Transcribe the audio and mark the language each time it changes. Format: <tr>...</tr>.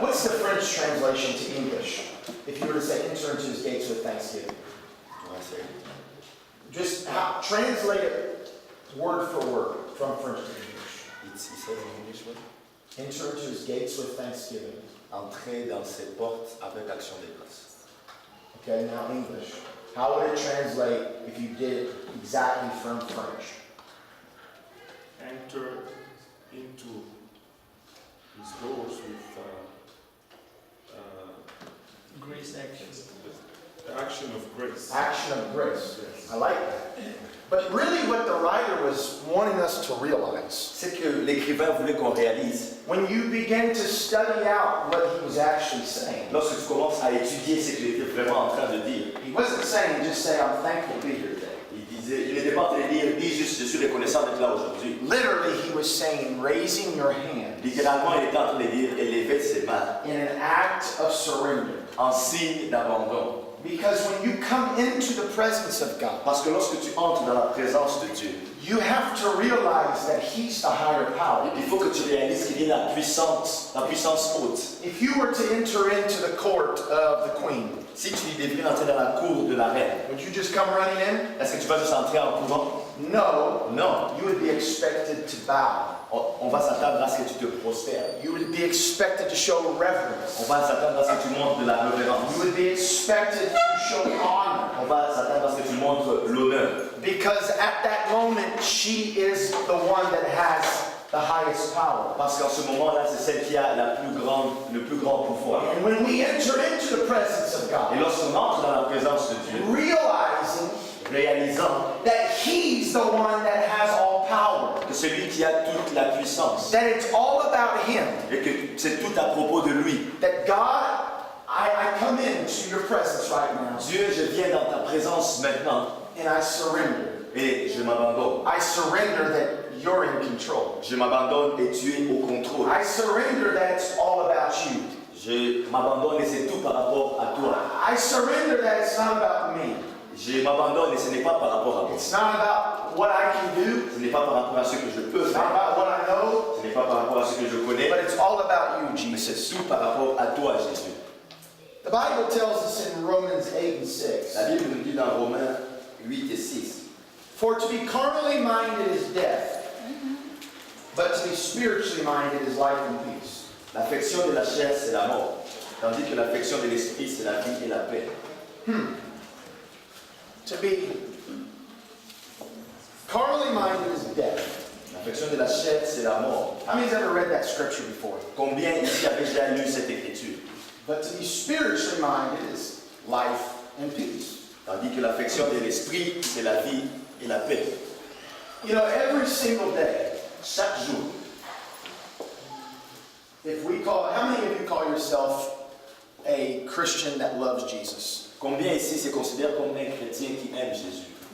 <en>What's the French translation to English? If you were to say, enter into his gates with thanksgiving. Just translate it word for word from French to English. Il said in English what? Enter into his gates with thanksgiving.</en> <fr>Entrer dans ses portes avec action de grâce.</fr> <en>Okay, now English. How would it translate if you did it exactly from French? Enter into his doors with Grace action. the action of grace. Action of grace. I like that. But really what the writer was wanting us to realize,</en> <fr>C'est que l'écrivain voulait qu'on réalise,</fr> <en>when you begin to study out what he was actually saying,</en> <fr>lorsque tu commences à étudier ce qu'il était vraiment en train de dire,</fr> <en>he wasn't saying just say, I'm thankful to be here today.</en> <fr>il n'était pas en train de dire, dis juste, je suis reconnaissant d'être là aujourd'hui.</fr> <en>Literally, he was saying, raising your hand</en> <fr>Littéralement, il était en train de dire, élever ses mains</fr> <en>in an act of surrender.</en> <fr>en signe d'abandon.</fr> <en>Because when you come into the presence of God,</en> <fr>Parce que lorsque tu entres dans la présence de Dieu,</fr> <en>you have to realize that he's the higher power.</en> <fr>il faut que tu réalises qu'il y a la puissance haute.</fr> <en>If you were to enter into the court of the queen,</en> <fr>Si tu devrais entrer dans la cour de la reine,</fr> <en>would you just come running in?</en> <fr>est-ce que tu vas juste entrer en courant?</fr> <en>No.</en> <fr>Non.</fr> <en>You would be expected to bow.</en> <fr>On va s'attendre à ce que tu te prosternes.</fr> <en>You would be expected to show reverence.</en> <fr>On va s'attendre à ce que tu montres de la révérence.</fr> <en>You would be expected to show honor.</en> <fr>On va s'attendre à ce que tu montres l'honneur.</fr> <en>Because at that moment, she is the one that has the highest power.</en> <fr>Parce qu'en ce moment-là, c'est celle qui a le plus grand pouvoir.</fr> <en>And when we enter into the presence of</en> <fr>Et</fr> <en>God,</en> <fr>lorsqu'on entre dans la présence de Dieu,</fr> <en>realizing</en> <fr>réalisant</fr> <en>that he's the one that has all power,</en> <fr>que celui qui a toute la puissance,</fr> <en>that it's all about him,</en> <fr>et que c'est tout à propos de lui.</fr> <en>that God, I come into your presence right now,</en> <fr>Dieu, je viens dans ta présence maintenant</fr> <en>and I surrender.</en> <fr>et je m'abandonne.</fr> <en>I surrender that you're in control.</en> <fr>Je m'abandonne et tu es au contrôle.</fr> <en>I surrender that it's all about you.</en> <fr>Je m'abandonne et c'est tout par rapport à toi.</fr> <en>I surrender that it's not about me.</en> <fr>Je m'abandonne et ce n'est pas par rapport à moi.</fr> <en>It's not about what I can do.</en> <fr>Ce n'est pas par rapport à ce que je peux</fr> <en>It's not</en> <fr>faire.</fr> <en>about what I know.</en> <fr>Ce n'est pas par rapport à ce que je connais.</fr> <en>But it's all about you,</en> <fr>Mais c'est</fr> <en>Jesus.</en> <fr>tout par rapport à toi, Jésus.</fr> <en>The Bible tells us in Romans 8 and 6,</en> <fr>La Bible nous dit dans Romains 8 et 6.</fr> <en>for to be carnally minded is death, but to be spiritually minded is life and peace.</en> <fr>L'affection de la chair, c'est la mort, tandis que l'affection de l'esprit, c'est la vie et la paix.</fr> <en>To be carnally minded is death.</en> <fr>L'affection de la chair, c'est la mort.</fr> <en>How many's ever read that scripture before?</en> <fr>Combien ici avaient déjà lu cette écriture?</fr> <en>But to be spiritually minded is life and peace.</en> <fr>Tandis que l'affection de l'esprit, c'est la vie et la paix.</fr> <en>You know, every single day,</en> <fr>Chaque jour,</fr> <en>if we call, how many of you call yourself a Christian that loves Jesus?</en> <fr>combien ici se considèrent comme un chrétien qui aime Jésus?</fr>